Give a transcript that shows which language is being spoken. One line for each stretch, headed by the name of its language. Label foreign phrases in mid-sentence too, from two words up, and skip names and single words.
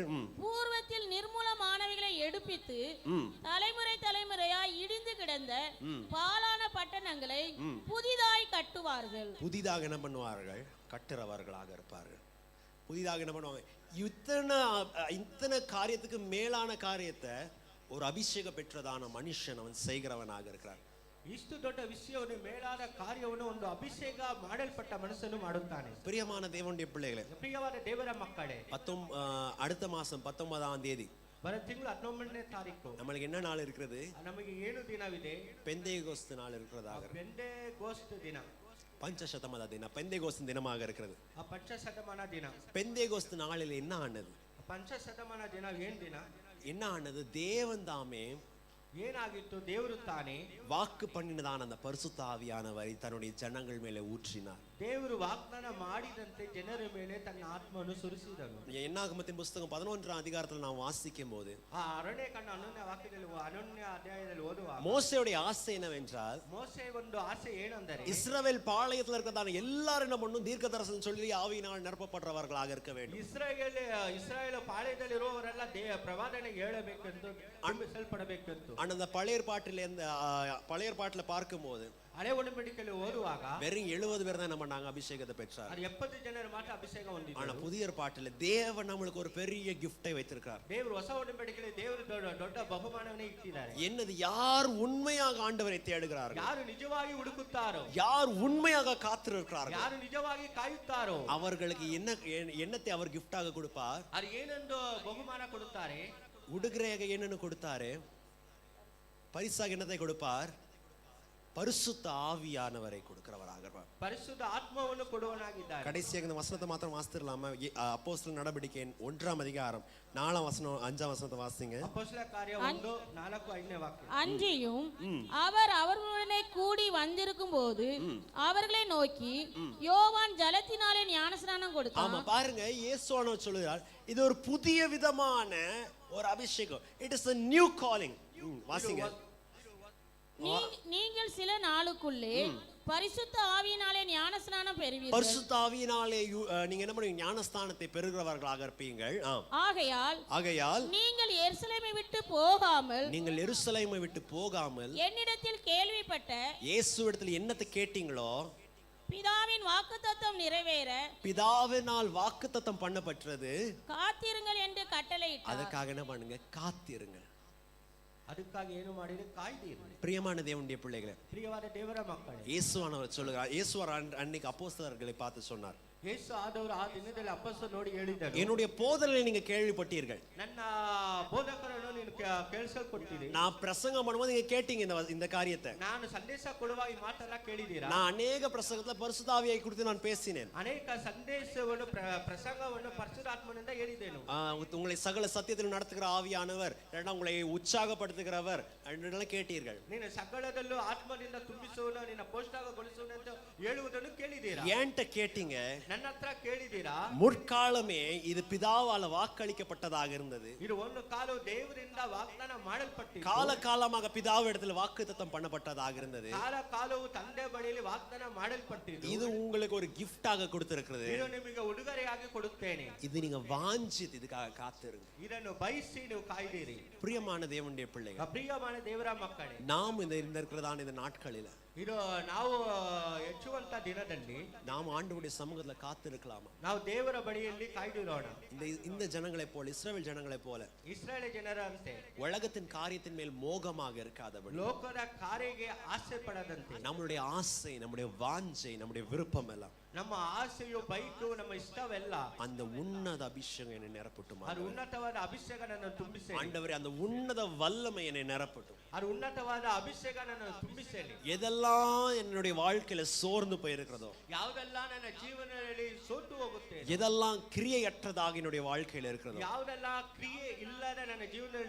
Tamil: பூர்வத்தில் நிர்மூலமானவைகளை எடுப்பித்து தலைமுறையாய் இடிந்து கிடந்த பாழான பட்டணங்களை புதிதாய் கட்டுவார்கள். புதிதாக என்ன பண்ணுவார்கள்? கட்டுறவர்களாக இருப்பார்கள். புதிதாக என்ன பண்ணுவாங்க? இத்தனை காரியத்துக்கு மேலான காரியத்தை ஒரு அபிஷேகம் பெற்றதான மனுஷன் அவன் செய்கிறவனாக இருக்கிறான்.
Kannada: ಇಷ್ಟು ದೊಡ್ಡ ವಿಷಯವನ್ನು ಮೇಲಾದ ಕಾರ್ಯವನ್ನು ಒಂದು ಅಭಿಷೇಕ ಮಾಡಲ್ಪಟ್ಟ ಮನುಷ್ಯನು ಮಾಡುತ್ತಾನೆ.
Tamil: பிரியமான தேவனுடைய பிள்ளைகளே,
Kannada: ಪ್ರಿಯವಾದ ದೇವರ ಮಕ್ಕಳೇ,
Tamil: அடுத்த மாசம் 19ஆம் தேதி
Kannada: ಬರೋ ತಿಂಗಳು 19ನೇ ತಾರೀಕು
Tamil: நம்மளுக்கு என்ன நாள் இருக்கிறது?
Kannada: ನಮಗೆ 7 ದಿನವಿದೆ.
Tamil: பெந்தேகோஸ்து நாள் இருக்கிறதாக.
Kannada: பெந்தேகோஸ்து ದಿನ
Tamil: பஞ்சசதமத தினம், பெந்தேகோஸ்து தினமாக இருக்கிறது.
Kannada: ಪಂಚಶತಮಾನ ದಿನ.
Tamil: பெந்தேகோஸ்து நாளில் என்ன ஆனது?
Kannada: ಪಂಚಶತಮಾನ ದಿನ ಏನ್ ದಿನ?
Tamil: என்ன ஆனது? தேவன் தாமே
Kannada: ಏನಾಗಿತ್ತು? ದೇವರು ತಾನೇ
Tamil: வாக்கு பண்ணினதான அந்த பரிசுத்த ஆவியானவரை தன்னுடைய ஜனங்கள் மேலே ஊற்றினார்.
Kannada: ದೇವರು ವಾಗ್ದಾನ ಮಾಡಿದಂತೆ ಜನರ ಮೇಲೆ ತನ್ನ ಆತ್ಮವನ್ನು ಸುರಿಸಿದನು.
Tamil: என்னாகமத்தின் புஸ்தகம் 11ஆம் அதிகாரத்தில் நாம் வாசிக்கும் போது
Kannada: ಆ ಅರಣ್ಯಕಾಂಡ 11ನೇ ವಾಕ್ಯದಲ್ಲಿ 11ನೇ ಅಧ್ಯಾಯದಲ್ಲಿ ಓದುವಾಗ
Tamil: மோசேயுடைய ஆசை என்னவென்றால்,
Kannada: ಮೋಸೆ ಒಂದು ಆಸೆ ಏನೆಂದರೆ
Tamil: இஸ்ரவேல் பாளையத்தில் இருக்கிறதான எல்லாரும் என்ன பண்ணும், தீர்க்க தரிசனம் சொல்லி ஆவியினால் நிரப்பப்பட்டவர்களாக இருக்க வேண்டும்.
Kannada: ಇಸ್ರಾಯೇಲ್ ಪಾಳೆಯದಲ್ಲಿರುವವರೆಲ್ಲ ಪ್ರವಾದನೆಗೆ ಹೇಳಬೇಕೆಂದು ನಂಬಿಸಲ್ಪಡಬೇಕೆಂದು.
Tamil: அந்த பழைய ஏற்பாட்டில் பார்க்கும்போது
Kannada: ಹಳೆ ಒಡಂಬಡಿಕೆಯಲ್ಲಿ ಓದುವಾಗ
Tamil: வெறும் 70 பேர் தான் என்ன பண்ணாங்க, அபிஷேகத்தை பெற்றார்.
Kannada: 70 ಜನರು ಮಾತ್ರ ಅಭಿಷೇಕ ಹೊಂದಿದ್ರು.
Tamil: ஆனா புதிய ஏற்பாட்டில் தேவன் நம்மளுக்கு ஒரு பெரிய கிஃப்டை வைத்திருக்கிறார்.
Kannada: ದೇವರು ಹೊಸ ಒಡಂಬಡಿಕೆಯಲ್ಲಿ ದೇವರು ದೊಡ್ಡ ಬಹುಮಾನವನ್ನೇ ಇಟ್ಟಿದ್ದಾರೆ.
Tamil: என்னது, யார் உண்மையாக ஆண்டவரை தேடுகிறார்கள்,
Kannada: ಯಾರು ನಿಜವಾಗಿ ಹುಡುಕುತ್ತಾರೋ,
Tamil: யார் உண்மையாக காத்திருக்கிறார்கள்,
Kannada: ಯಾರು ನಿಜವಾಗಿ ಕಾಯುತ್ತಾರೋ
Tamil: அவர்களுக்கு என்னத்தை அவர் கிஃப்டாக கொடுப்பார்.
Kannada: ಅದು ಏನೆಂದು ಬಹುಮಾನ ಕೊಡುತ್ತಾರೆ.
Tamil: உடுகிறையாக என்னன்னு கொடுத்தாரு, பரிசாக என்னத்தை கொடுப்பார், பரிசுத்த ஆவியானவரை கொடுக்கிறவராக இருப்பார்.
Kannada: ಪರಿಶುದ್ಧ ಆತ್ಮವನ್ನು ಕೊಡುವನಾಗಿದ್ದಾರೆ.
Tamil: கடைசியாக இந்த வசனத்தை மாத்திரம் வாசித்திரலாமா? அப்போஸ்தலர் நடவடிக்கை 1ஆம் அதிகாரம் 4ஆம் வசனம் 5ஆம் வசனத்தை வாசிங்க. அப்போஸ்தல காரிய 1:4-5 வாக்கியம். அன்றியும் அவர் அவர்களுடனே கூடி வந்திருக்கும் போது அவர்களை நோக்கி, யோவான் ஜலத்தினாலே ஞானஸ்நானம் கொடுத்தான். ஆமா, பாருங்க, இயேசுவானவர் சொல்லுகிறார், இது ஒரு புதிய விதமான ஒரு அபிஷேகம்.
English: it is a new calling.
Tamil: வாசிங்க. நீங்கள் சில நாளுக்குள்ளே பரிசுத்த ஆவியினாலே ஞானஸ்நானம் பெறுவீர்கள். பரிசுத்த ஆவியினாலே நீங்க என்ன பண்ணுவீங்க, ஞானஸ்நானத்தை பெறுகிறவர்களாக இருப்பீங்கள். ஆகையால் நீங்கள் எருசலேமை விட்டு போகாமல் என்னிடத்தில் கேள்விப்பட்ட இயேசுவிடத்தில் என்னத்தை கேட்டீங்களோ, பிதாவின் வாக்குத்தத்தம் நிறைவேற, பிதாவினால் வாக்குத்தத்தம் பண்ணப்பட்டது, காத்திருங்கள் என்று கட்டளையிட்டார். அதுக்காக என்ன பண்ணுங்க, காத்திருங்க.
Kannada: ಅದಕ್ಕಾಗಿ ಏನು ಮಾಡಿದ್ರೆ ಕಾಯ್ದಿರಿ.
Tamil: பிரியமான தேவனுடைய பிள்ளைகளே,
Kannada: ಪ್ರಿಯವಾದ ದೇವರ ಮಕ್ಕಳೇ,
Tamil: இயேசுவானவர் சொல்லுகிறார், இயேசுவார் அன்னைக்கு அப்போஸ்தலர்களை பார்த்து சொன்னார்,
Kannada: ಯೇಸು ಆದವರು ಆ ದಿನದಲ್ಲಿ ಅಪೊಸ್ತಲರು ನೋಡಿ ಹೇಳಿದರು,
Tamil: என்னுடைய போதனை நீங்க கேள்விப்பட்டீர்கள்,
Kannada: ನನ್ನ ಬೋಧಕರನ್ನು ನೀನು ಕೇಳಿಸಿಕೊಟ್ಟಿರಿ,
Tamil: நான் பிரசங்கம் பண்ணும்போது நீங்க கேட்டீங்க இந்த காரியத்தை,
Kannada: ನಾನು ಸಂದೇಶ ಕೊಡುವಾಗ ಈ ಮಾತೆಲ್ಲ ಕೇಳಿದ್ದೀರಾ,
Tamil: நான் அநேக பிரசங்கத்துல பரிசுத்த ஆவியை குறித்து நான் பேசினேன்,
Kannada: ಅನೇಕ ಸಂದೇಶವನ್ನು ಪ್ರಸಂಗವನ್ನು ಪರಿಶುದ್ಧಾತ್ಮನಿಂದ ಹೇಳಿದೆನು,
Tamil: உங்களை சகல சத்தியத்தில் நடத்துகிற ஆவியானவர், உங்களை உற்சாகப்படுத்துகிறவர் என்றெல்லாம் கேட்டீர்கள்.
Kannada: ನೀನು ಸಕಲದಲ್ಲೂ ಆತ್ಮನಿಂದ ತುಂಬಿಸುವನು, ನಿನ್ನ ಪೋಷಕಗೊಳಿಸುವನು ಅಂತ ಹೇಳುವುದನ್ನು ಕೇಳಿದ್ದೀರಾ.
Tamil: ஏன்ட்ட கேட்டீங்க,
Kannada: ನನ್ನ ಹತ್ರ ಕೇಳಿದ್ದೀರಾ.
Tamil: முற்காலமே இது பிதாவால வாக்களிக்கப்பட்டதாக இருந்தது.
Kannada: ಇದು ಒಂದು ಕಾಲವು ದೇವರಿಂದ ವಾಗ್ದಾನ ಮಾಡಲ್ಪಟ್ಟಿತು.
Tamil: காலகாலமாக பிதாவிடத்தில் வாக்குத்தத்தம் பண்ணப்பட்டதாக இருந்தது.
Kannada: ಕಾಲವು ತಂದೆ ಬಳಿಯಲ್ಲಿ ವಾಗ್ದಾನ ಮಾಡಲ್ಪಟ್ಟಿತು.
Tamil: இது உங்களுக்கு ஒரு கிஃப்டாக கொடுத்திருக்கிறது.
Kannada: ಇದು ನಿಮಗೆ ಉಡುಗೊರೆಯಾಗಿ ಕೊಡುತ್ತೇನೆ.
Tamil: இது நீங்க வாஞ்சித்து இதுக்காக காத்திருங்க.
Kannada: ಇದನ್ನು ಬಯಸಿ ನೀವು ಕಾಯ್ದಿರಿ.
Tamil: பிரியமான தேவனுடைய பிள்ளைகள்,
Kannada: ಪ್ರಿಯமான ದೇವರ ಮಕ್ಕಳೇ,
Tamil: நாம் இந்த இருக்கிறதான இந்த நாட்களில்
Kannada: ಇದು ನಾವು ಹೆಚ್ಚುವಂತ ದಿನದಲ್ಲಿ
Tamil: நாம் ஆண்டவருடைய சமூகத்துல காத்திருக்கலாமா?
Kannada: ನಾವು ದೇವರ ಬಳಿಯಲ್ಲಿ ಕಾಯ್ದಿರೋಣ.
Tamil: இந்த ஜனங்களைப் போல, இஸ்ரவேல் ஜனங்களைப் போல,
Kannada: ಇಸ್ರಾಯೇಲ್ ಜನರಂತೆ
Tamil: உலகத்தின் காரியத்தின் மேல் மோகமாக இருக்காதபடி,
Kannada: ಲೋಕದ ಕಾರ್ಯಕ್ಕೆ ಆಸೆ ಪಡದಂತೆ,
Tamil: நம்முடைய ஆசை, நம்முடைய வாஞ்சை, நம்முடைய விருப்பம் எல்லாம்,
Kannada: ನಮ್ಮ ಆಸೆಯು ಬೈಕು ನಮ್ಮ ಇಷ್ಟವೆಲ್ಲ
Tamil: அந்த உன்னத அபிஷேகம் என்னை நிரப்பட்டும்.
Kannada: ಅದು ಉನ್ನತವಾದ ಅಭಿಷೇಕ ನನ್ನನ್ನು ತುಂಬಿಸಿ.
Tamil: ஆண்டவரே, அந்த உன்னத வல்லமை என்னை நிரப்பட்டும்.
Kannada: ಅದು ಉನ್ನತವಾದ ಅಭಿಷೇಕ ನನ್ನನ್ನು ತುಂಬಿಸಲಿ.
Tamil: எதெல்லாம் என்னுடைய வாழ்க்கையில சோர்ந்து போயிருக்கிறதோ,
Kannada: ಯಾವುದೆಲ್ಲ ನನ್ನ ಜೀವನದಲ್ಲಿ ಸೋತು ಹೋಗುತ್ತೆ,
Tamil: எதெல்லாம் கிரியையற்றதாக என்னுடைய வாழ்க்கையில இருக்கிறதோ,
Kannada: ಯಾವುದೆಲ್ಲ ಕ್ರಿಯೆ ಇಲ್ಲದ ನನ್ನ ಜೀವನದಲ್ಲಿ